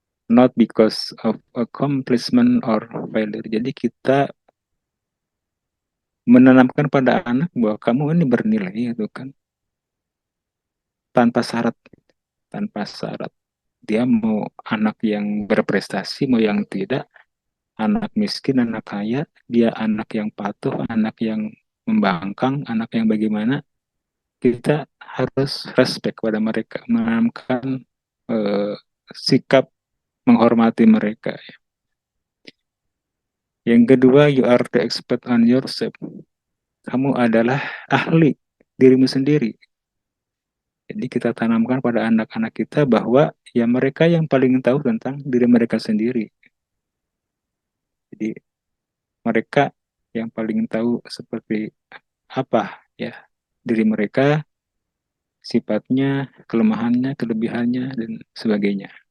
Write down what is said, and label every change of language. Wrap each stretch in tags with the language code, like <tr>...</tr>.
<en>Not because of accomplishment or failure.</en> <id>Jadi kita menanamkan pada anak bahwa kamu ini bernilai, itu kan, tanpa syarat, tanpa syarat. Dia mau anak yang berprestasi, mau yang tidak, anak miskin, anak kaya, dia anak yang patuh, anak yang membangkang, anak yang bagaimana, kita harus respect pada mereka, menanamkan sikap menghormati mereka. Yang kedua,</id> <en>you are the expert on yourself.</en> <id>Kamu adalah ahli dirimu sendiri. Jadi kita tanamkan pada anak-anak kita bahwa ya mereka yang paling tahu tentang diri mereka sendiri. Jadi mereka yang paling tahu seperti apa ya diri mereka, sifatnya, kelemahannya, kelebihannya, dan sebagainya.</id>